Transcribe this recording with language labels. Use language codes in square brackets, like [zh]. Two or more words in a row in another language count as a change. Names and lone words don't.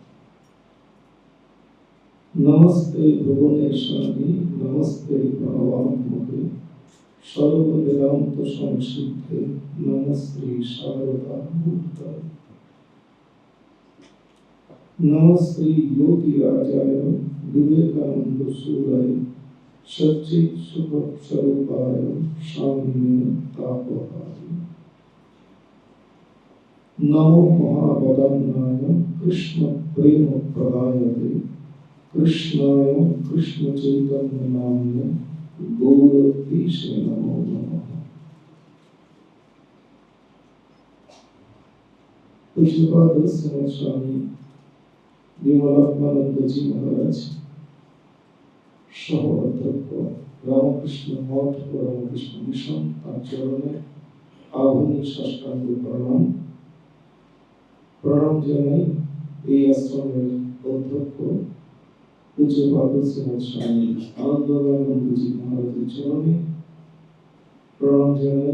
[sa] নমস্তে ভুবনেশ্বরী, নমস্তে ভগবান্মুখে, সর্ববেদান্ত সংসিদ্ধে, নমস্তে শারদা মূর্তয়ে। নমস্তে যোগীরাজায় বিবেকানন্দ সুরায়, সচ্চিৎ সুখ স্বরূপায় স্বামিনে তাপহায়। नमो महावदन्नाय कृष्ण प्रेम प्रदायते कृष्णाय कृष्ण चैतन्य नाम्ने गौरतीशे नमो नमः। [bn] পূজ্যপাদ শ্রীমদ স্বামী বিমলাত্মানন্দ জী মহারাজ সহ অধ্যক্ষ রামকৃষ্ণ মঠ ও রামকৃষ্ণ মিশন তার চরণে আধুনিক সাষ্টাঙ্গ প্রণাম জানাই। এই আশ্রমের অধ্যক্ষ পূজ্যপাদ শ্রীমদ স্বামী আনন্দময়ী মহারাজের চরণে প্রণাম জানাই।